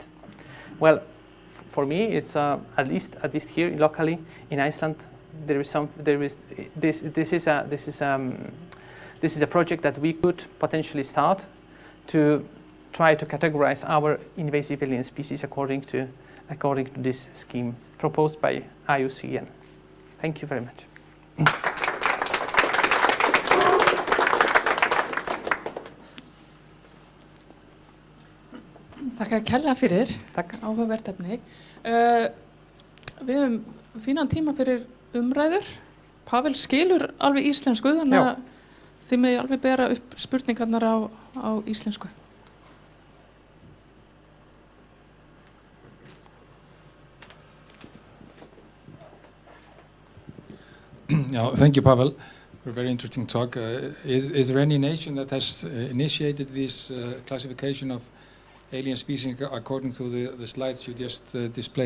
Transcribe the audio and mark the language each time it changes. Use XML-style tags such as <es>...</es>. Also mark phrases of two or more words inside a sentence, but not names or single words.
<en>Well, for me, it's at least here locally in Iceland, this is a project that we could potentially start to try to categorize our invasive alien species according to this scheme proposed by IUCN. Thank you very much.</en> <is>Þakka kærlega fyrir. Takk. Áhugavert efni. Við höfum fínan tíma fyrir umræður. Pavel skilur alveg íslensku, þannig að þið megi alveg bera upp spurningarnar á íslensku.</is> <en>Thank you, Pavel, for a very interesting talk. Is there any nation that has initiated this classification of alien species according to the slides you just displayed?</en>